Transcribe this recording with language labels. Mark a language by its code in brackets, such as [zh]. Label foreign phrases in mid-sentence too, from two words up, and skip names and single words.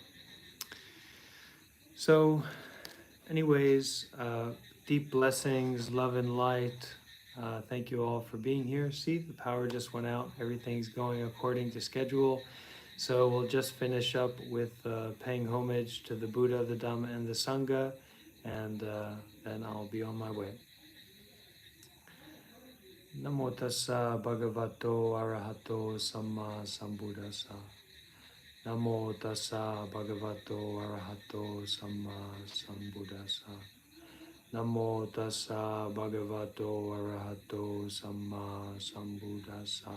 [en] So anyways, deep blessings, love and light. Thank you all for being here. See, the power just went out. Everything's going according to schedule. So we'll just finish up with paying homage to the Buddha, the Dhamma, and the Sangha, and then I'll be on my way. [pi] Namo tassa bhagavato arahato samma sambuddhassa. Namo tassa bhagavato arahato samma sambuddhassa. Namo tassa bhagavato arahato samma sambuddhassa.